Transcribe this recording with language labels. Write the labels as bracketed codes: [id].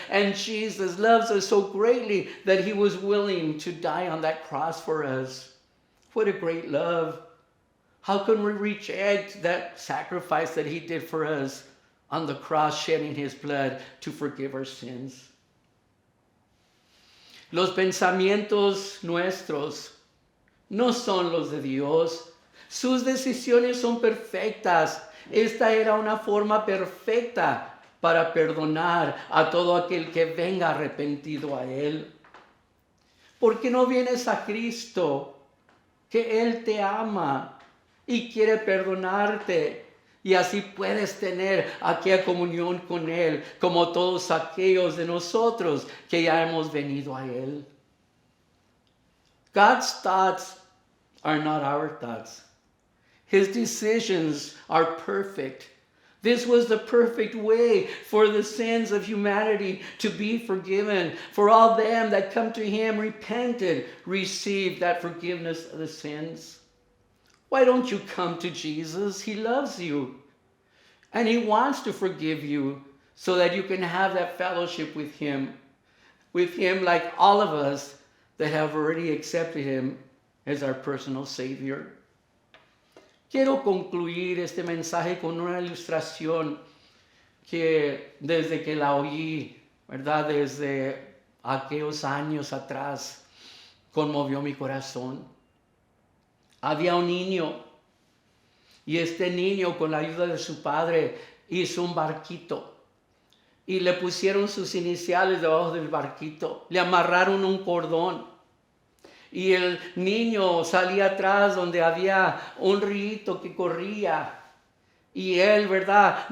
[en] And Jesus loves us so greatly that he was willing to die on that cross for us. What a great love. How can we reject that sacrifice that he did for us on the cross, shedding his blood to forgive our sins? [es] Los pensamientos nuestros no son los de Dios. Sus decisiones son perfectas. Esta era una forma perfecta para perdonar a todo aquel que venga arrepentido a Él. ¿Por qué no vienes a Cristo? Que Él te ama y quiere perdonarte. Y así puedes tener aquella comunión con Él, como todos aquellos de nosotros que ya hemos venido a Él. [en] God's thoughts are not our thoughts. His decisions are perfect. This was the perfect way for the sins of humanity to be forgiven. For all them that come to Him repented, received that forgiveness of the sins. Why don't you come to Jesus? He loves you. And He wants to forgive you so that you can have that fellowship with Him. With Him like all of us that have already accepted Him as our personal Savior. [es] Quiero concluir este mensaje con una ilustración que desde que la oí, ¿verdad? Desde aquellos años atrás, conmovió mi corazón. Había un niño y este niño con la ayuda de su padre hizo un barquito y le pusieron sus iniciales debajo del barquito, le amarraron un cordón y el niño salía atrás donde había un río que corría y él, ¿verdad?